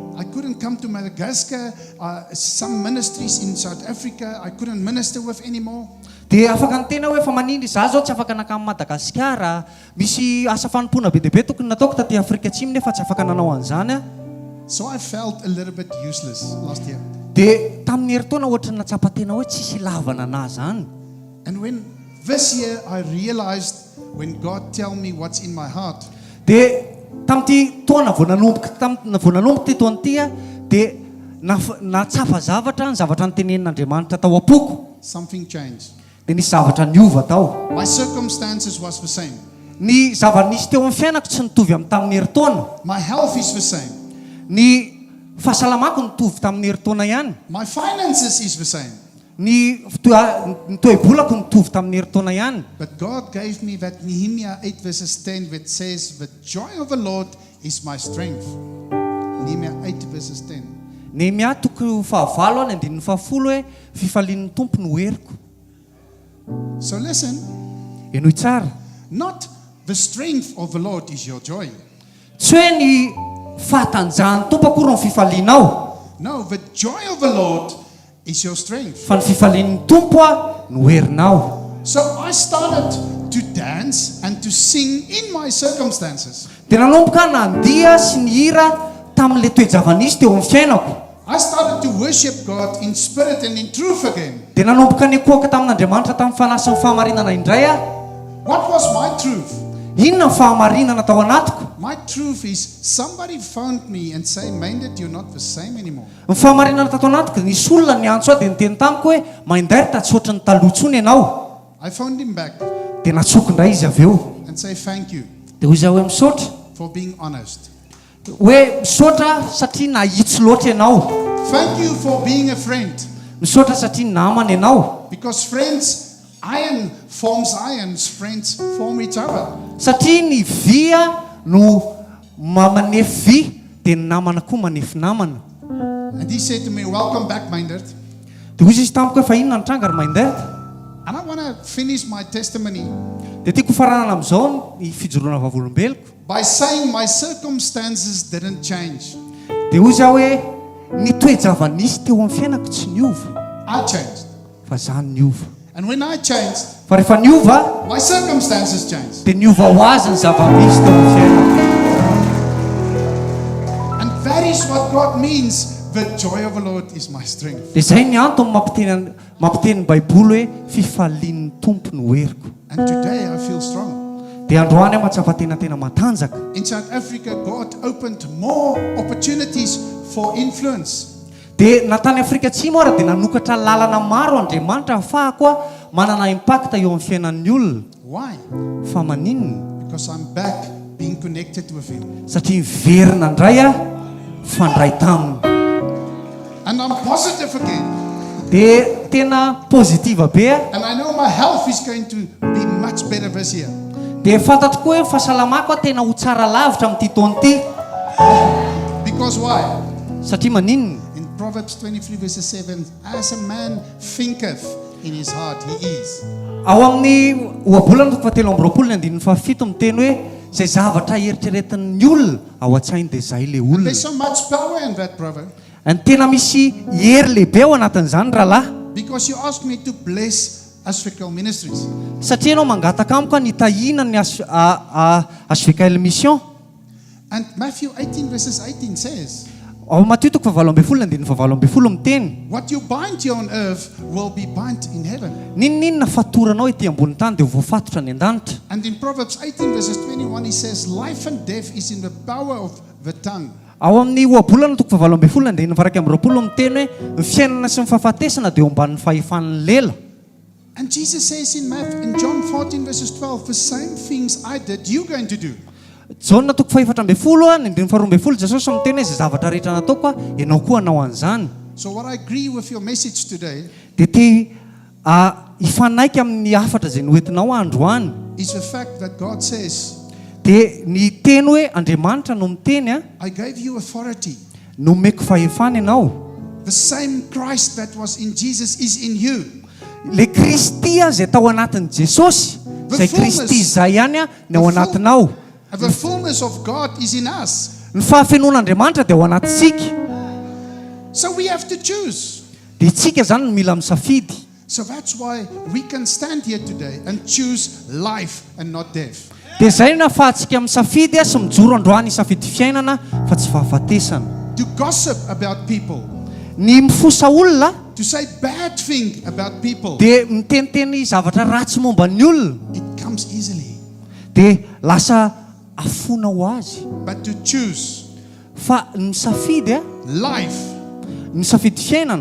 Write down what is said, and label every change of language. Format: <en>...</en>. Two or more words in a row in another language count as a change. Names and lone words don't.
<en>I couldn't come to Madagascar, some ministries in South Africa, I couldn't minister with anymore.</en> <mg>Dia afaka nitena hoe fa manindry za zao tsy afaka nakamy Madagasikara, misy asa fanompoana be dia be tokony nataoko taty Afrika Atsimo nefa tsy afaka nanao an'izany.</mg> <en>So I felt a little bit useless last year.</en> <mg>Dia tamin'ny herintaona ohatrany natsapa tena hoe tsisy lavana anazy zany.</mg> <en>And when this year I realized when God tell me what's in my heart,</en> <mg>Dia tamin'ity taona vao nanomboka ty taona ity dia natsapa zavatra, ny zavatra nitenenin'Andriamanitra tao am-poko.</mg> <en>something changed.</en> <mg>Dia nisy zavatra niova tao.</mg> <en>My circumstances was the same.</en> <mg>Ny zava-nisy teo amin'ny fiainako tsy nitovy amin'ny tamin'ny herintaona.</mg> <en>My health is the same.</en> <mg>Ny fahasalamako nitovy tamin'ny herintaona ihany.</mg> <en>My finances is the same.</en> <mg>Ny toe-bolako nitovy tamin'ny herintaona ihany.</mg> <en>But God gave me that Nehemiah 8 verses 10 that says, the joy of the Lord is my strength. Nehemiah 8 verses 10.</en> <mg>Nehemia toko fahavalo any andininy fahafolo hoe fifalian'ny tompo no heriko.</mg> <en>So listen,</en> <mg>Enoy tsara.</mg> <en>not the strength of the Lord is your joy.</en> <mg>Tsy hoe ny fahatanjahan'ny tompo akory ny fifalianao,</mg> <en>No, the joy of the Lord is your strength.</en> <mg>fa ny fifalian'ny tompo a no herinao.</mg> <en>So I started to dance and to sing in my circumstances.</en> <mg>Dia nanomboka nandiha sy ny hira tamin'ilay toe-javanisy teo amin'ny fiainako.</mg> <en>I started to worship God in spirit and in truth again.</en> <mg>Dia nanomboka nikoaka tamin'Andriamanitra tamin'ny fanasy ny fahamarinana indray a.</mg> <en>What was my truth?</en> <mg>Inona ny fahamarinana tao anatiko?</mg> <en>My truth is somebody phoned me and say, Maynard, you're not the same anymore.</en> <mg>Ny fahamarinana tato anatiko nisy olona niantso aho dia niteny tamiko hoe Maindairta tsy ohatran'ny taloha intsony ianao.</mg> <en>I phoned him back</en> <mg>Dia natsoko indray izy avy eo.</mg> <en>and say thank you</en> <mg>Dia hoy izy hoe misaotra.</mg> <en>for being honest.</en> <mg>Hoe misaotra satria nahitsy loatra ianao.</mg> <en>Thank you for being a friend.</en> <mg>Misaotra satria namana ianao.</mg> <en>Because friends, iron forms irons, friends form each other.</en> <mg>Satria ny via no mamanefy vy, dia ny namana koa manefy namana.</mg> <en>And he said to me, welcome back, Maynard.</en> <mg>Dia hoy izy tamiko hoe fa inona ny tranga ry Maindairta?</mg> <en>And I want to finish my testimony</en> <mg>Dia tiako faranana amin'izao ny fijoroana vavolombeloko.</mg> <en>by saying my circumstances didn't change.</en> <mg>Dia hoy izy aho hoe ny toe-javanisy teo amin'ny fiainako tsy niova,</mg> <en>I changed.</en> <mg>fa zaho niova.</mg> <en>And when I changed,</en> <mg>Fa rehefa niova,</mg> <en>my circumstances changed.</en> <mg>dia niova ho azy ny zava-misy teo amin'ny fiainako.</mg> <en>And that is what God means. The joy of the Lord is my strength.</en> <mg>Dia izay ny antony mampiteny ny Baiboly hoe fifalian'ny tompo no heriko.</mg> <en>And today I feel strong.</en> <mg>Dia androany aho mahatsapa tena matanjaka.</mg> <en>In South Africa, God opened more opportunities for influence.</en> <mg>Dia natany Afrika Atsimo ara dia nanokatra lalana maro Andriamanitra ahafahako a manana impacta eo amin'ny fiainan'ny olona.</mg> <en>Why?</en> <mg>Fa maninona?</mg> <en>Because I'm back being connected with Him.</en> <mg>Satria miverina indray a fandray taminy.</mg> <en>And I'm positive again.</en> <mg>Dia tena pozitiva be a.</mg> <en>And I know my health is going to be much better this year.</en> <mg>Dia fantatro koa hoe ny fahasalamako a tena ho tsara lavitra amin'ity taona ity.</mg> <en>Because why?</en> <mg>Satria maninona?</mg> <en>In Proverbs 23 verses 7, as a man thinketh in his heart, he is.</en> <mg>Ao amin'ny ohabolana toko fahatelo amby roapolo ny andininy fahafito miteny hoe izay zavatra eritreretin'ny olona ao an-tsainy dia izay ilay olona.</mg> <en>There's so much power in that, brother.</en> <mg>Any tena misy hery lehibe ao anatin'izany rahalahy.</mg> <en>Because you asked me to bless HVKL Ministries.</en> <mg>Satria ianao mangataka amiko nitahina ny hvkl-mission.</mg> <en>And Matthew 18 verses 18 says,</en> <mg>Ao Mateo toko fahavalo amby folo ny andininy fahavalo amby folo miteny.</mg> <en>what you bind here on earth will be bound in heaven.</en> <mg>Ninona fatoranao ety ambony tany dia voafatotra ny an-danitra.</mg> <en>And in Proverbs 18 verses 21, he says, life and death is in the power of the tongue.</en> <mg>Ao amin'ny ohabolana toko fahavalo amby folo ny andininy faraka amby roapolo miteny hoe ny fiainana sy ny fahafatesana dia eo ambanin'ny fahefan'ny lela.</mg> <en>And Jesus says in John 14 verses 12, the same things I did, you're going to do.</en> <mg>Jaona toko fahefatra amby folo a ny andininy faharoa amby folo Jesosy miteny hoe izay zavatra rehetra nataoko a ianao koa hanao an'izany.</mg> <en>So what I agree with your message today</en> <mg>Dia te hifanaiky amin'ny hafatra izay noentinao androany.</mg> <en>is the fact that God says,</en> <mg>Dia ny teny hoe Andriamanitra no miteny a</mg> <en>I gave you authority.</en> <mg>nomeko fahefana ianao.</mg> <en>The same Christ that was in Jesus is in you.</en> <mg>Le Kristia izay tao anatin'i Jesosy, izay Kristy izay ihany a ny ao anatinao.</mg> <en>And the fullness of God is in us.</en> <mg>Ny fahafenoan'Andriamanitra dia ao anatintsika.</mg> <en>So we have to choose.</en> <mg>Dia tsika zany no mila misafidy.</mg> <en>So that's why we can stand here today and choose life and not death.</en> <mg>Dia izay no ahafahantsika misafidy sy mijoro androany hisafidy fiainana fa tsy fahafatesana.</mg> <en>To gossip about people,</en> <mg>Ny mifosa olona</mg> <en>to say bad thing about people,</en> <mg>dia miteniteny zavatra ratsy momba ny olona</mg> <en>it comes easily.</en> <mg>dia lasa afona ho azy.</mg> <en>But to choose</en> <mg>Fa ny misafidy a,</mg> <en>life</en> <mg>ny misafidy fiainana</mg>